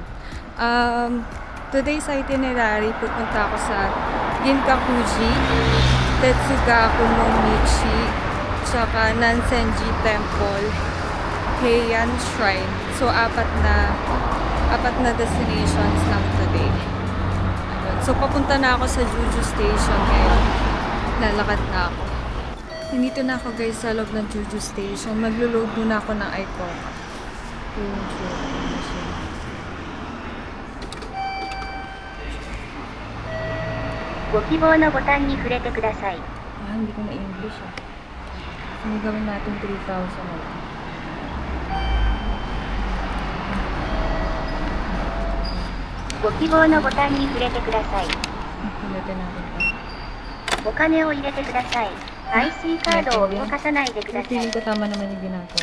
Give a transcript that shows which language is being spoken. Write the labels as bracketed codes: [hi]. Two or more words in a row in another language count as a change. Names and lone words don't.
[tl] Today's itinerary, pupunta ako sa Ginkakuji, Tetsugaku no Michi, tsaka Nansenji Temple, Heian Shrine. So, apat na destinations lang today. Ayun. So, papunta na ako sa Juju Station ngayon. Lalakad na ako. Nandito na ako guys sa loob ng Juju Station. Maglo-load muna ako ng icon. Juju. [ja] ご希望のボタンに触れてください。 [tl] Hindi ko na English ah. Sige, gawin natin 3,000 na lang. [ja] Go希望のボタンに触れてください。 [tl] Pilitin natin ito. [ja] お金を入れてください。IC カードを動かさないでください。 [tl] Feeling ko tama naman yung ginagawa.